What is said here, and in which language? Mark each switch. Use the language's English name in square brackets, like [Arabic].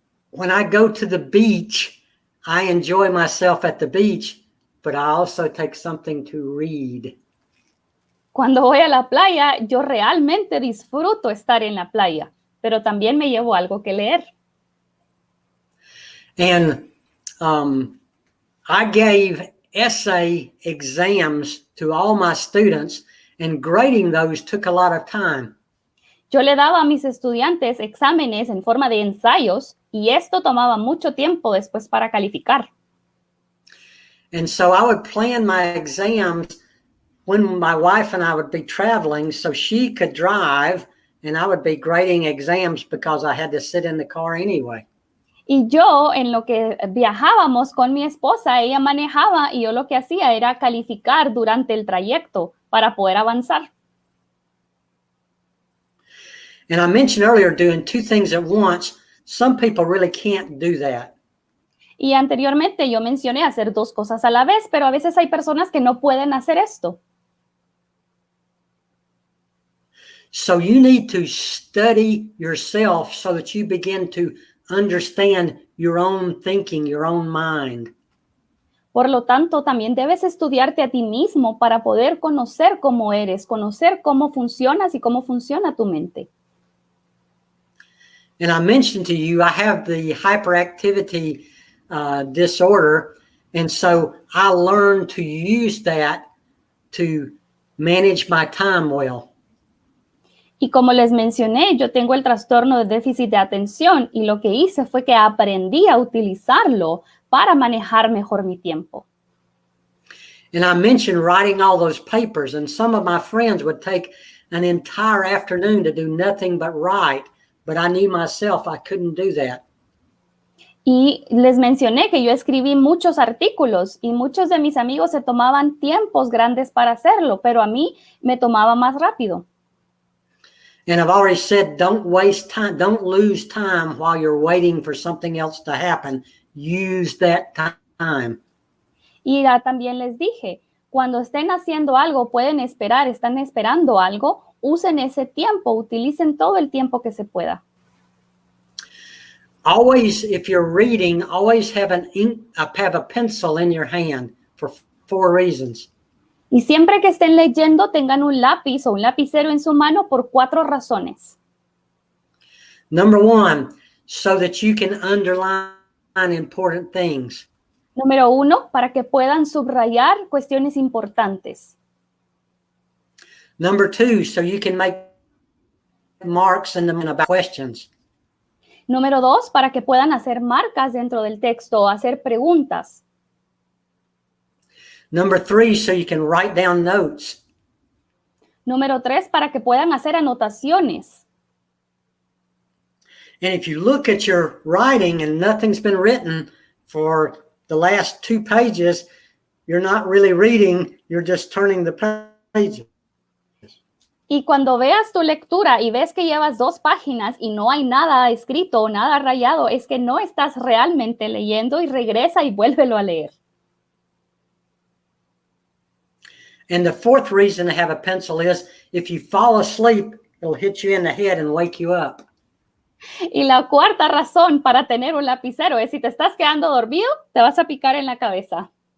[English] When I go to the beach, I enjoy myself at the beach, but I also take something to read. [Spanish] Cuando voy a la playa, yo realmente disfruto estar en la playa, pero también me llevo algo que leer. [English] And I gave essay exams to all my students, and grading those took a lot of time. [Spanish] Yo le daba a mis estudiantes exámenes en forma de ensayos y esto tomaba mucho tiempo después para calificar. [English] And so I would plan my exams when my wife and I would be traveling so she could drive and I would be grading exams because I had to sit in the car anyway. [Spanish] Y yo, en lo que viajábamos con mi esposa, ella manejaba y yo lo que hacía era calificar durante el trayecto para poder avanzar. [English] And I mentioned earlier doing 2 things at once. Some people really can't do that. [Spanish] Y anteriormente yo mencioné hacer 2 cosas a la vez, pero a veces hay personas que no pueden hacer esto. [English] So you need to study yourself so that you begin to understand your own thinking, your own mind. [Spanish] Por lo tanto, también debes estudiarte a ti mismo para poder conocer cómo eres, conocer cómo funcionas y cómo funciona tu mente. [English] And I mentioned to you, I have the hyperactivity disorder. And so I learned to use that to manage my time well. [Spanish] Y como les mencioné, yo tengo el trastorno de déficit de atención y lo que hice fue que aprendí a utilizarlo para manejar mejor mi tiempo. [English] And I mentioned writing all those papers, and some of my friends would take an entire afternoon to do nothing but write, but I knew myself I couldn't do that. [Spanish] Y les mencioné que yo escribí muchos artículos y muchos de mis amigos se tomaban tiempos grandes para hacerlo, pero a mí me tomaba más rápido. [English] And I've already said, don't waste time, don't lose time while you're waiting for something else to happen. Use that time. [Spanish] Y ya también les dije, cuando estén haciendo algo, pueden esperar, están esperando algo, usen ese tiempo, utilicen todo el tiempo que se pueda. [English] Always, if you're reading, always have a pencil in your hand for 4 reasons. [Spanish] Y siempre que estén leyendo, tengan un lápiz o un lapicero en su mano por 4 razones. [English] Number 1, so that you can underline important things. [Spanish] Número 1, para que puedan subrayar cuestiones importantes. [English] Number 2, so you can make marks in them about questions. [Spanish] Número 2, para que puedan hacer marcas dentro del texto o hacer preguntas. [English] Number 3, so you can write down notes. [Spanish] Número 3, para que puedan hacer anotaciones. [English] And if you look at your writing and nothing's been written for the last 2 pages, you're not really reading, you're just turning the pages. [Spanish] Y cuando veas tu lectura y ves que llevas 2 páginas y no hay nada escrito o nada rayado, es que no estás realmente leyendo y regresa y vuélvelo a leer. [English] And the 4th reason to have a pencil is if you fall asleep, it'll hit you in the head and wake you up. [Spanish] Y la 4ª razón para tener un lapicero es si te estás quedando dormido, te vas a picar en la cabeza.